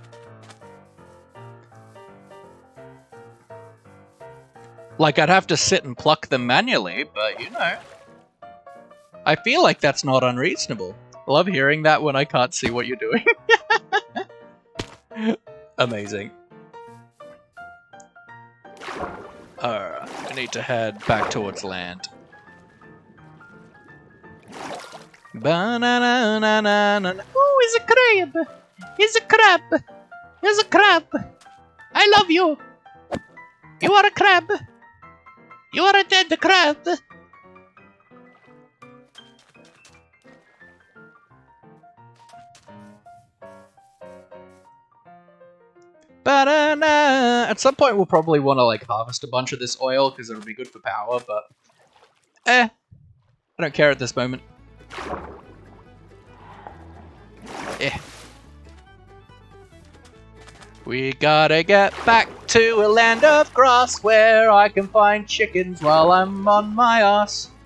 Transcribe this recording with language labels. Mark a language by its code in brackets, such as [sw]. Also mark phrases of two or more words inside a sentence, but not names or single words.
[en] Like, I'd have to sit and pluck them manually, but, you know. I feel like that's not unreasonable. I love hearing that when I can't see what you're doing. Amazing. Alright, I need to head back towards land. Ba-na-na-na-na-na. Ooh, it's a crab! It's a crab! It's a crab! I love you! You are a crab! You are a dead crab! Ba-da-na. At some point we'll probably want to like harvest a bunch of this oil because it'll be good for power, but I don't care at this moment. We gotta get back to a land of grass where I can find chickens while I'm on my ass.